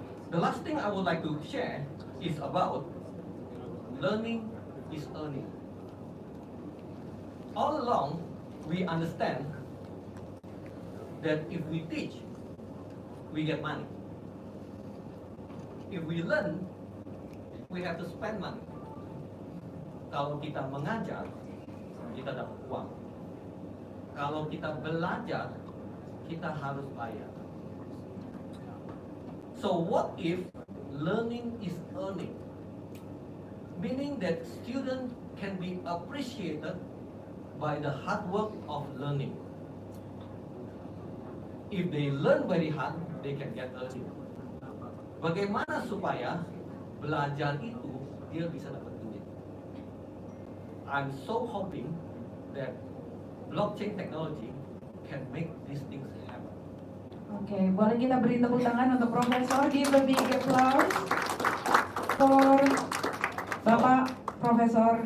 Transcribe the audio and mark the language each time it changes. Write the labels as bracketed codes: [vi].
[en] The last thing I would like to share is about learning is earning. All along, we understand that if we teach, we get money. If we learn, we have to spend money. [id] Kalau kita mengajar, kita dapat uang. Kalau kita belajar, kita harus bayar. [en] So what if learning is earning? Meaning that students can be appreciated by the hard work of learning. If they learn very hard, they can get earning. [id] Bagaimana supaya belajar itu dia bisa dapat duit? [en] I'm so hoping that blockchain technology can make these things happen. [id] Oke, boleh kita beri tepuk tangan untuk Profesor. [en] Give a big applause for [id] Bapak Profesor.